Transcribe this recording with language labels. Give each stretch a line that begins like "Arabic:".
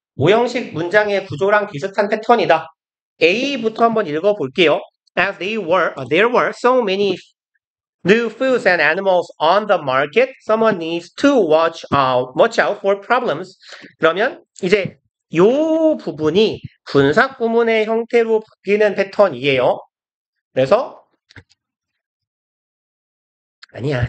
Korean: 오형식 문장의 구조랑 비슷한 패턴이다. A부터 한번 읽어볼게요.
English: As there were so many new foods and animals on the market, someone needs to watch out for problems.
Korean: 그러면 이제 요 부분이 분사 구문의 형태로 바뀌는 패턴이에요. 그래서 아니야.